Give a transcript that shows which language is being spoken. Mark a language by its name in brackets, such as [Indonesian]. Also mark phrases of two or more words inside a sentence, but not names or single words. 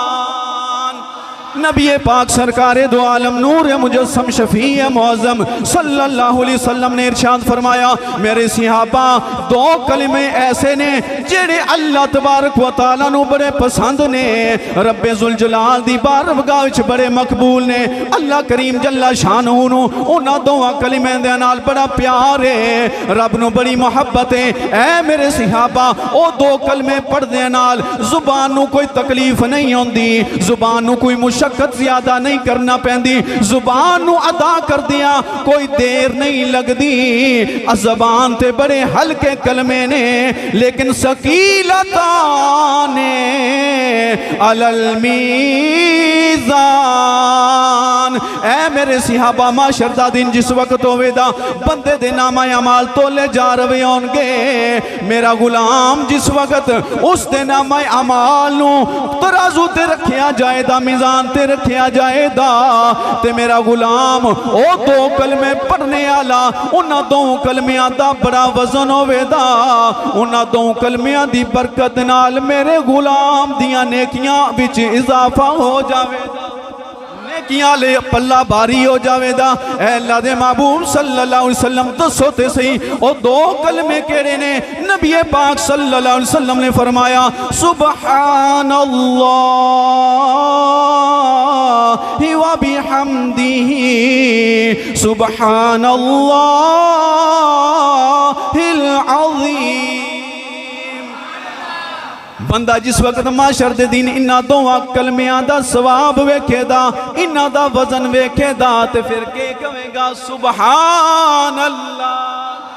[Punjabi] نبی پاک سرکار دو عالم نور مجسم شفیع معظم [Arabic] صلی اللہ علیہ وسلم [Punjabi] نے ارشاد فرمایا میرے صحابہ دو کلمے ایسے نے جڑے اللہ تبارک و تعالیٰ نو بڑے پسند نے، رب ذوالجلال دی بارگاہ وچ بڑے مقبول نے، اللہ کریم جل شانہ نو انہاں دوواں کلمے دے نال بڑا پیار ہے، رب نو بڑی محبت ہے۔ اے میرے صحابہ او دو کلمے پڑھدے نال زبان نو کوئی تکلیف نہیں ہوندی، زبان نو کوئی مشکل زیادہ نہیں کرنا پہندی، زبان نو ادا کر دیا کوئی دیر نہیں لگ دی، زبان تے بڑے ہلکے کلمے نے لیکن [Arabic] ثقیلتان علی المیزان۔ [Punjabi] اے میرے صحابہ معاشر دا دن جس وقت ہوئے دا بندے دے نامہ اعمال تولے جا روے ہونگے، میرا غلام جس وقت اس دے نامہ اعمال نو ترازو تے رکھیا جائے دا، میزان تے رکھیا جائے دا، تے میرا غلام او دو کلمے پڑھنے آلا انہاں دو کلمیاں دا بڑا وزن ہوئے دا، انہاں دو کلمیاں دی برکت نال میرے غلام دیاں نیکیاں بچ اضافہ ہو جاوے دا، نیکیاں لے پلہ باری ہو جاوے دا۔ اے اللہ دے محبوب [Arabic] صلی اللہ علیہ وسلم [Punjabi] دسو تے صحیح او دو کلمے کیڑے نے؟ نبی پاک [Arabic] صلی اللہ علیہ وسلم [Punjabi] نے فرمایا [Arabic] سبحان اللہ و بحمدہ سبحان اللہ العظیم۔ [Punjabi] بندہ جس وقت معاشر دے دین انہاں دوواں کلمیاں دا ثواب ویکھے دا، انہاں دا وزن ویکھے دا تے پھر کے کہے گا [Arabic] سبحان اللہ۔